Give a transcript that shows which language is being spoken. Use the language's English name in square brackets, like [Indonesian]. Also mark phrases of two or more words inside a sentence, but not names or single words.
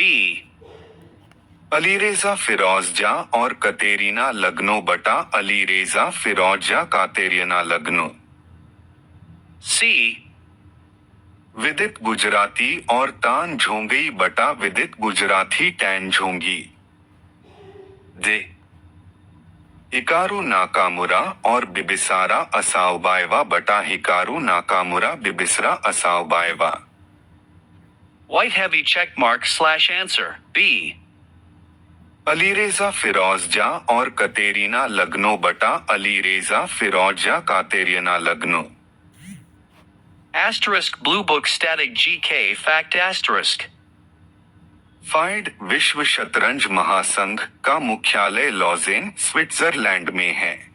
[Hindi] अलीरेजा फिरोजजा और कतेरीना लग्नो बटा अलीरेजा फिरोजजा कातेरियना लग्नो। [English] C. [Hindi] विदित गुजराती और तान झोंगी बटा विदित गुजराती टैन झोंगी। [English] D. [Hindi] हिकारू नाकामुरा और बिबिसारा असाओबाएवा बटा हिकारू नाकामुरा बिबिसरा असाओबाएवा। [English] White heavy check mark / answer. B. [Hindi] अलीरेजा फिरोजजा और कतेरीना लग्नो बटा अलीरेजा फिरोजजा कातेरियना लग्नो। [English] Asterisk Blue Book Static GK Fact Asterisk. [Hindi] फाइड विश्व शतरंज महासंघ का मुख्यालय लॉजेन, स्विट्जरलैंड में है।